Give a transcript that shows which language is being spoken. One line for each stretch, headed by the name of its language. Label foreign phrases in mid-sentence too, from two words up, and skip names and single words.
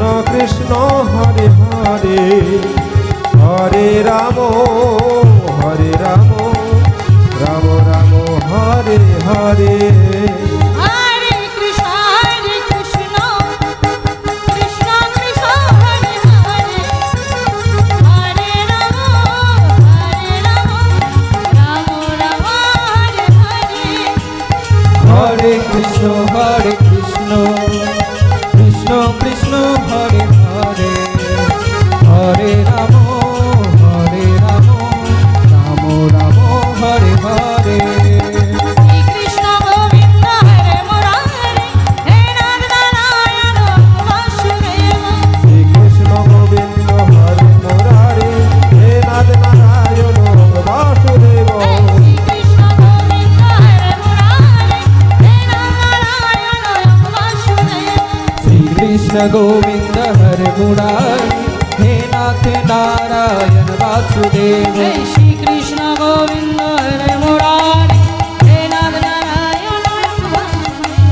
Sanskrit: কৃষ্ণ হরে হরে হরে রাম রাম রাম হরে হরে Hare Krishna Krishna Krishna Hare Hare Hare Rama Rama Rama Hare Hare हरे कृष्ण कृष्ण कृष्ण हरे हरे हरे राम राम राम हरे हरे Shri Krishna Govinda Hare Murari He Nand Narayana Vasudeva শ্রী কৃষ্ণ গোবিন্দ হরে মুরারি হে নাদ নারায়ণ বাসুদেব Shri Krishna Govinda Hare Murari He Nand Narayana Vasudeva श्री कृष्ण गोविंद हरे मुरारी हे नाथ नारायण वासुदेव Hey Shri Krishna Govinda Hare Murari He Nand Narayana